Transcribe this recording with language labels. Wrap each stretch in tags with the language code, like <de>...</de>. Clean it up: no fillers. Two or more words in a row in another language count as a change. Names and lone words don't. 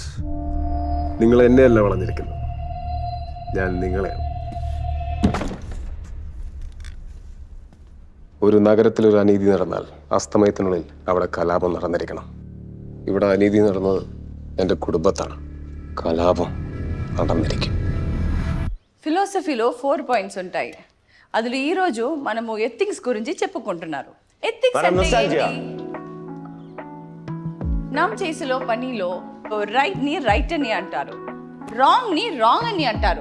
<ml>നിങ്ങൾ എന്നെയല്ല വളഞ്ഞിരിക്കുന്നത്, ഞാൻ നിങ്ങളെയാണ്. ഒരു നഗരത്തിൽ ഒരു അനീതി നടന്നാൽ അസ്തമയത്തിനുള്ളിൽ അവിടെ കലാപം നടന്നിരിക്കണം. ഇവിടെ അനീതി നടന്നത് എൻ്റെ കുടുംബത്താണ്. కలాపం നടന്നിരിക്കും.</ml> <te>ఫిలాసఫీలో 4 పాయింట్స్ ఉంటాయి. అందులో ఈ రోజు మనము ఎథిక్స్ గురించి చెప్పుకుంటున్నారు. ఎథిక్స్ అంటే ఏంటి? nam చేసేలో పనిలో రైట్ ని రైట్ అని అంటారు, రాంగ్ ని రాంగ్ అని అంటారు.</te>